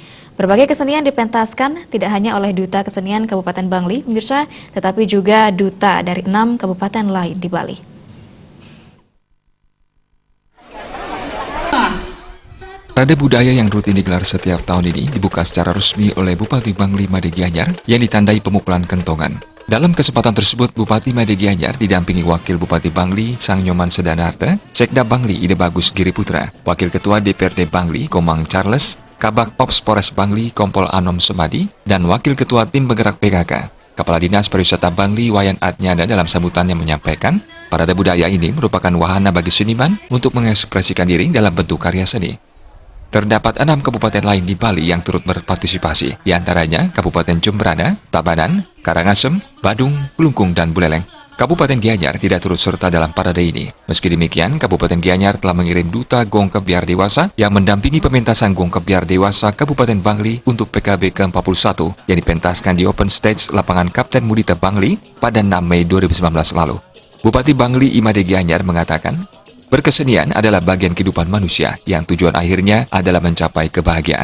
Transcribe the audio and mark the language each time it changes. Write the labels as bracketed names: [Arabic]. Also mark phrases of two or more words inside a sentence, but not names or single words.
[Indonesian] Berbagai kesenian dipentaskan tidak hanya oleh Duta Kesenian Kabupaten Bangli, pemirsa, tetapi juga duta dari 6 kabupaten lain di Bali. Parade budaya yang rutin digelar setiap tahun ini dibuka secara resmi oleh Bupati Bangli Made Gianyar yang ditandai pemukulan kentongan. Dalam kesempatan tersebut, Bupati Made Gianyar didampingi Wakil Bupati Bangli Sang Nyoman Sedanarta, Sekda Bangli Ide Bagus Giri Putra, Wakil Ketua DPRD Bangli Komang Charles, Kabak Ops Polres Bangli Kompol Anom Semadi, dan Wakil Ketua Tim Bergerak PKK. Kepala Dinas Pariwisata Bangli Wayan Adnyana dalam sambutannya menyampaikan, parade budaya ini merupakan wahana bagi seniman untuk mengekspresikan diri dalam bentuk karya seni. Terdapat 6 kabupaten lain di Bali yang turut berpartisipasi, diantaranya Kabupaten Jembrana, Tabanan, Karangasem, Badung, Klungkung, dan Buleleng. Kabupaten Gianyar tidak turut serta dalam parade ini. Meski demikian, Kabupaten Gianyar telah mengirim Duta Gong Kebiar Dewasa yang mendampingi pementasan Gong Kebiar Dewasa Kabupaten Bangli untuk PKB ke-41 yang dipentaskan di Open Stage lapangan Kapten Mudita Bangli pada 6 Mei 2019 lalu. Bupati Bangli Imade Gianyar mengatakan, berkesenian adalah bagian kehidupan manusia yang tujuan akhirnya adalah mencapai kebahagiaan.